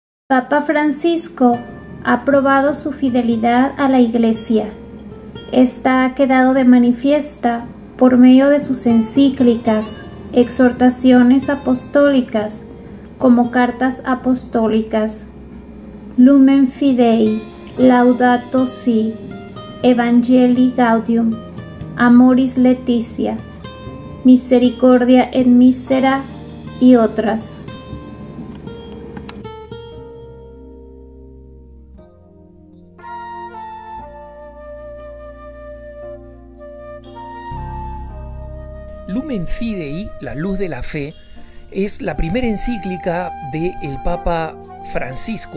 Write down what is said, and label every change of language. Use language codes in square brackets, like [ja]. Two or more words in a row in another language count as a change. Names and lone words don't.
[es] Papa Francisco ha probado su fidelidad a la Iglesia. Esta ha quedado de manifiesta por medio de sus encíclicas, exhortaciones apostólicas, como cartas apostólicas, Lumen Fidei, Laudato Si, Evangelii Gaudium, Amoris Laetitia, Misericordia et Misera y otras. Lumen Fidei, la luz de la fe, es la primera encíclica del Papa Francisco.